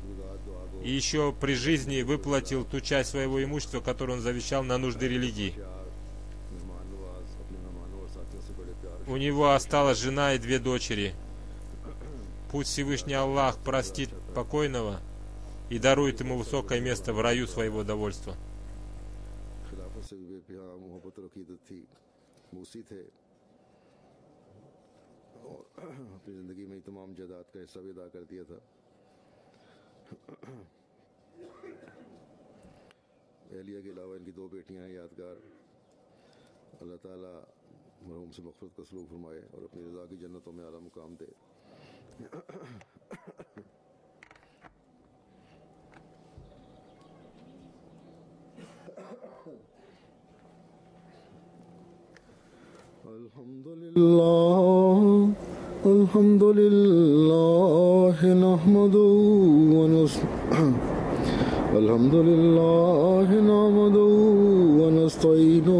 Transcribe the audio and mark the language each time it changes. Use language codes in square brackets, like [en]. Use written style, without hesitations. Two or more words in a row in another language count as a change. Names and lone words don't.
[ru] И еще при жизни выплатил ту часть своего имущества, которую он завещал на нужды религии. У него осталась жена и 2 дочери. Пусть Всевышний Аллах простит покойного и дарует ему высокое место в раю своего довольства. [ur] اپنی زندگی میں تمام جائیداد کا حصہ بھی ادا کر دیا تھا. ایلیا کے علاوہ ان کی 2 بیٹیاں ہیں یادگار. اللہ تعالیٰ مرحوم سے مغفرت کا سلوک فرمائے اور اپنی رضا کی جنتوں میں اعلیٰ مقام دے. [ar] الحمد لله نحمده ونستعينه